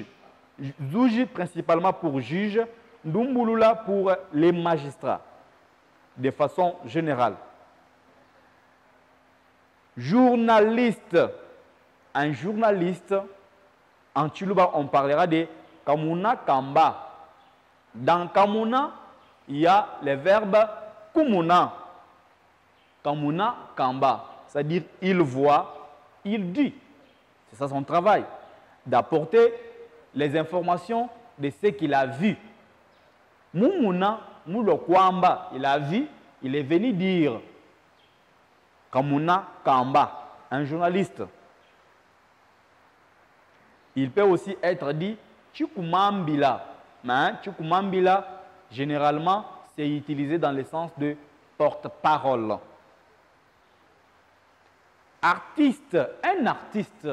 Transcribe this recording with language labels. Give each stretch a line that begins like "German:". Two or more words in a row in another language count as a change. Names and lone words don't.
French: Zouji principalement pour juge, Ndumbulula pour les magistrats, de façon générale. Journaliste. Un journaliste, en Chuluba, on parlera de
Luba-Lulua: Kamuna Kamba.
French: Dans Kamuna, il y a le verbe kumuna.
Luba-Lulua: Kamuna kamba.
French: C'est-à-dire, il voit, il dit. C'est ça son travail. D'apporter les informations de ce qu'il a vu.
Luba-Lulua: Mumuna, mulo kwamba.
French: Il a vu, il est venu dire.
Luba-Lulua: Kamuna kamba.
French: Un journaliste. Il peut aussi être dit chukumambila. Mais chukumambila, généralement, c'est utilisé dans le sens de porte-parole. Artiste, un artiste.